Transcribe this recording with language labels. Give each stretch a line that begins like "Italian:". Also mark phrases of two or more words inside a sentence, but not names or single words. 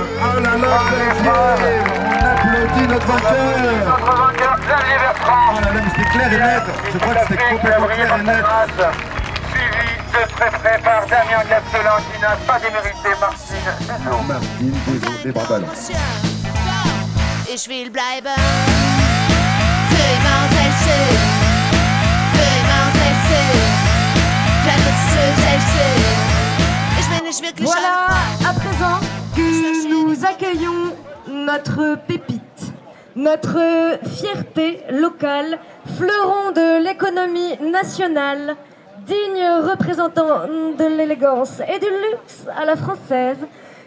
French: Oh là là, Xavier, on applaudit notre vainqueur. Notre vainqueur, Xavier Bertrand. Oh là là, mais c'était clair et net. Je crois que c'était complètement clair et net. Suivi de très près par Damien Gastelin qui n'a pas démérité Martine. Non, Martine, des bras ballants.
German: Ich will bleiben für immer selbst. Für immer selbst. Vielleicht ist es Ich bin nicht wirklich
French: Voilà, à présent que nous accueillons notre pépite, notre fierté locale, fleuron de l'économie nationale, digne représentant de l'élégance et du luxe à la française.